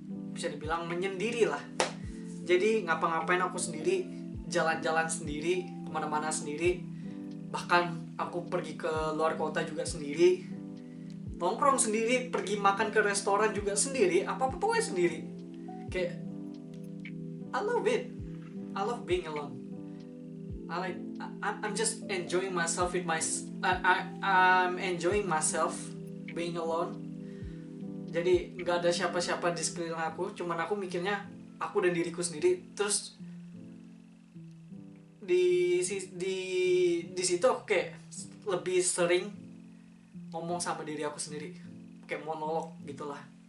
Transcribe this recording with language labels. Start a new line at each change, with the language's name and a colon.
Indonesian: Bisa dibilang menyendiri lah. Jadi ngapa-ngapain aku sendiri, jalan-jalan sendiri, kemana-mana sendiri. Bahkan aku pergi ke luar kota juga sendiri, nongkrong sendiri, pergi makan ke restoran juga sendiri, apa-apa pokoknya sendiri. Kayak
English: I love it. I love being alone. I'm just enjoying myself with I'm enjoying myself being alone.
Indonesian: Jadi nggak ada siapa-siapa di sekeliling aku, cuman aku mikirnya aku dan diriku sendiri. Terus di situ aku kayak lebih sering ngomong sama diri aku sendiri, kayak monolog gitulah.